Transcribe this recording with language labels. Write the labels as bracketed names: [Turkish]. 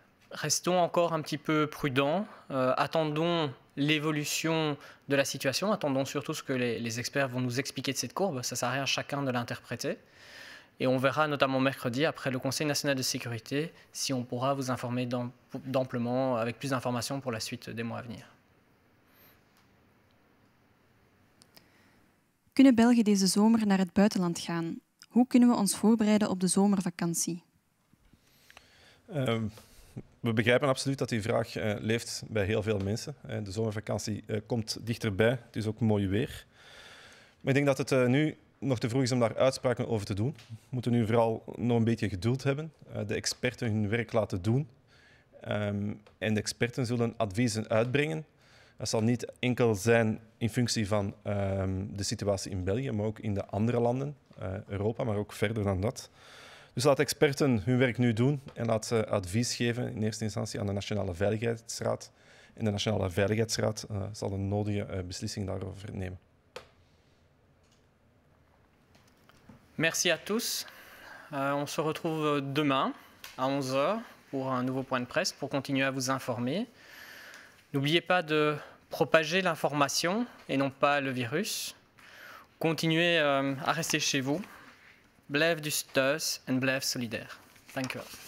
[French] Restons encore un petit peu prudents, attendons l'évolution de la situation, attendons surtout ce que les experts vont nous expliquer de cette courbe, ça ne sert à rien à chacun de l'interpréter. Et on verra notamment mercredi, après le Conseil national de sécurité, si on pourra vous informer d'amplement, avec plus d'informations pour la suite des mois à venir. [Dutch] Kunnen Belgen deze zomer naar het buitenland gaan? Hoe kunnen we ons voorbereiden op de zomervakantie? We begrijpen absoluut dat die vraag leeft bij heel veel mensen. De zomervakantie komt dichterbij, het is ook mooi weer. Maar ik denk dat het nu nog te vroeg is om daar uitspraken over te doen. We moeten nu vooral nog een beetje geduld hebben, de experten hun werk laten doen. En de experten zullen adviezen uitbrengen. Dat zal niet enkel zijn in functie van de situatie in België, maar ook in de andere landen, Europa, maar ook verder dan dat. Dus laat experten hun werk nu doen en laat ze advies geven in eerste instantie aan de Nationale Veiligheidsraad. En de Nationale Veiligheidsraad zal de nodige beslissing daarover nemen. [French] Merci à tous. On se retrouve demain à 11h pour un nouveau point de presse pour continuer à vous informer. N'oubliez pas de propager l'information et non pas le virus. Continuez à rester chez vous. [Dutch] Blijf dus thuis en blijf solidair. Dank u wel.